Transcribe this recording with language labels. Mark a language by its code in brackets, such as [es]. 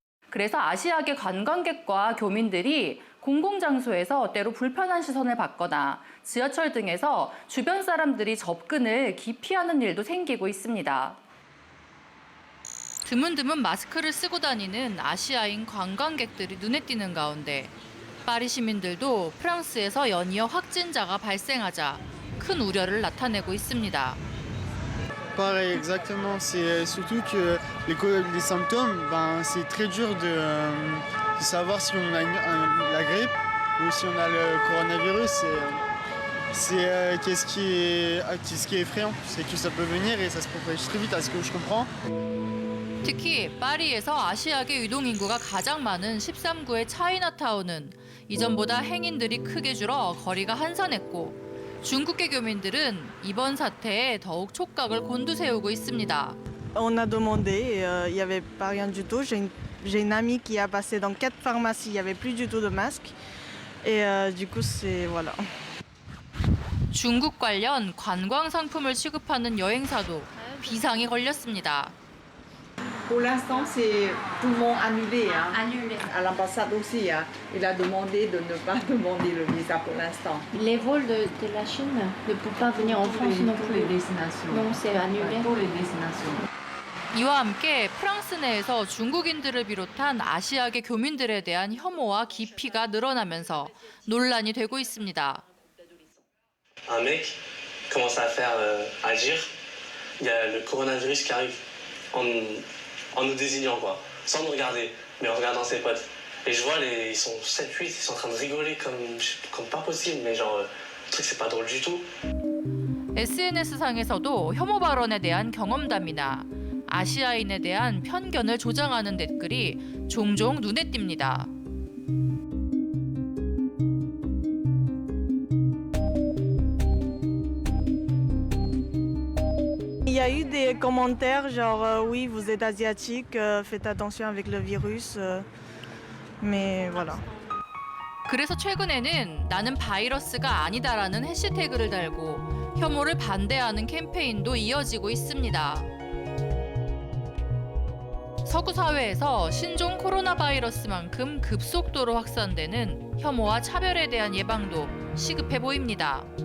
[ko] 그래서 아시아계 관광객과 교민들이 공공장소에서 때로 불편한 시선을 받거나 지하철 등에서 주변 사람들이 접근을 기피하는 일도 생기고 있습니다. 드문드문 마스크를 쓰고 다니는 아시아인 관광객들이 눈에 띄는 가운데 파리 시민들도 프랑스에서 연이어 확진자가 발생하자 큰 우려를 나타내고 있습니다. [fr] Pareil, exactement. C'est surtout que les symptômes, c'est très dur de savoir si on a la grippe ou si on a le coronavirus. Qu'est-ce qui est effrayant, c'est que ça peut venir et ça se propage très vite, à ce que je comprends. [ko] 특히 파리에서 아시아계 유동인구가 가장 많은 13구의 차이나타운은 이전보다 행인들이 크게 줄어 거리가 한산했고 중국계 교민들은 이번 사태에 더욱 촉각을 곤두세우고 있습니다. [fr] On a demandé, il y avait pas rien du tout. J'ai une amie qui a passé dans 4 pharmacies, il y avait plus du tout de masques. Et du coup, c'est voilà. [ko] 중국 관련 관광 상품을 취급하는 여행사도 비상이 걸렸습니다. [fr] Pour l'instant, c'est tout le monde annulé. Annulé. À l'ambassade aussi, il a demandé de ne pas demander le visa pour l'instant. Les vols de la Chine ne peuvent pas venir en France non plus. Non, c'est annulé. Pour les destinations. [ko] 이와 함께 프랑스 내에서 중국인들을 비롯한 아시아계 교민들에 대한 혐오와 기피가 늘어나면서 논란이 되고 있습니다. [fr] Un mec commence à faire agir. Il y a le coronavirus qui arrive en nous désignant, quoi, sans nous regarder, mais en regardant ses potes. Et je vois, ils sont 7-8, ils sont en train de rigoler comme pas possible, mais genre, le truc, c'est pas drôle du tout. [ko] SNS상에서도 혐오 발언에 대한 경험담이나 아시아인에 대한 편견을 조장하는 댓글이 종종 눈에 띕니다. [fr] Il y a eu des commentaires genre oui, vous êtes asiatique, faites attention avec le virus. Mais voilà. [ko] 그래서 최근에는 나는 바이러스가 아니다라는 해시태그를 달고 혐오를 반대하는 캠페인도 이어지고 있습니다. 서구 사회에서 신종 코로나 바이러스만큼 급속도로 확산되는 혐오와 차별에 대한 예방도 시급해 보입니다.